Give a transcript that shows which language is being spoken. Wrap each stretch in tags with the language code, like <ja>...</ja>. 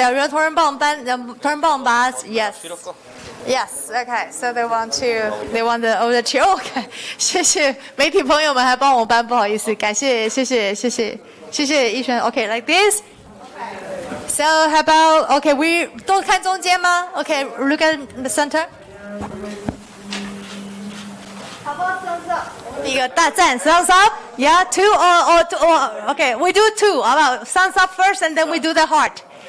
<zh>有人同仁帮我们搬，同仁帮我们把它</zh> <en>Yes. Yes. Okay. So they want the over the chair. Okay.</en> <zh>谢谢媒体朋友们还帮我搬，不好意思，感谢，谢谢一璇。</zh> <en>Okay, like this. So how about okay? We</en> <zh>都看中间吗</zh> <en>？Okay, look at the center.</en> <zh>好不好？一个大赞</zh> <en>thumbs up. Yeah, two or okay. We do two. How about thumbs up first and then we do the heart.</en>